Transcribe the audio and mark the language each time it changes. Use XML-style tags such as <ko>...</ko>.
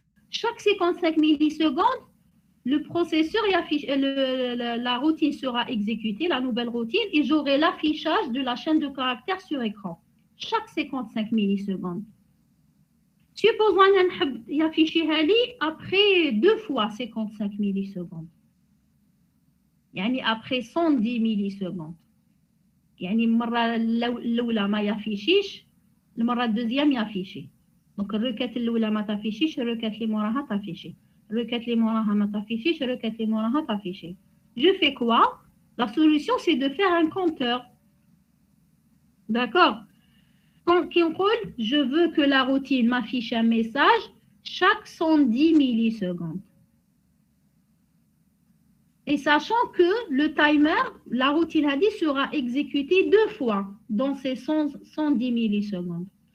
<fr>Chaque 55 millisecondes, le processeur affiche, la routine sera exécutée, la nouvelle routine, et j'aurai l'affichage de la chaîne de caractères sur écran. Chaque 55 millisecondes. Supposons qu'il y a affiché après 2 fois 55 millisecondes. يعني après 110 millisecondes.</fr> <ar>يعني المرة الأولى ما يافيشيش، المرة الدوزيام يافيشي. Donc الركات الأولى ما تافيشيش، الركات اللي موراها تافيشي. الركات اللي موراها ما تافيشيش، الركات اللي موراها تافيشي.</ar> <fr>Je fais quoi? La solution c'est de faire un compteur. D'accord? Je veux que la routine m'affiche un message chaque 110 millisecondes. Et sachant que le timer, la routine sera exécutée 2 fois dans ces 110 millisecondes.</fr>